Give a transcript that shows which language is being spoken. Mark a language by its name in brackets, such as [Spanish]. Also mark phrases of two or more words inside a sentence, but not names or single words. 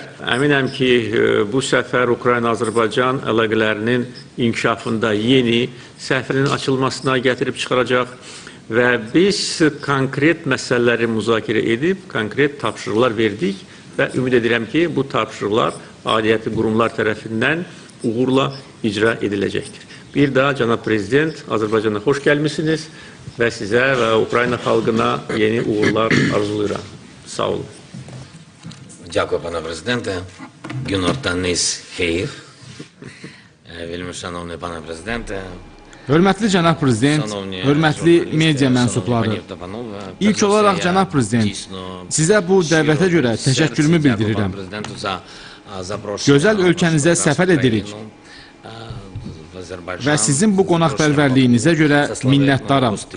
[Azerbaijani] Əminəm ki, bu səfər Ukrayna-Azərbaycan əlaqələrinin inkişafında yeni səhifənin açılmasına gətirib çıxaracaq və biz konkret məsələləri müzakirə edib, konkret tapşırıqlar verdik və ümid edirəm ki, bu tapşırıqlar aidiyyatı qurumlar tərəfindən uğurla icra ediləcəkdir. Bir daha, Cənab Prezident, Azərbaycana xoş gəlmişsiniz və sizə və Ukrayna xalqına yeni uğurlar arzulayıram. Sağ olun. [Ukrainian] Дякую, пане президенте. Гюнор Танис Хеїв. Вельми шановний пане президенте. [Azerbaijani] Hörmətli cənab prezident, hörmətli media mənsubları, ilk olaraq cənab prezident, sizə bu dəvətə görə təşəkkürümü bildirirəm. Gözəl ölkənizə səfər edirik və sizin bu qonaqpərvərliyinizə görə minnətdaram.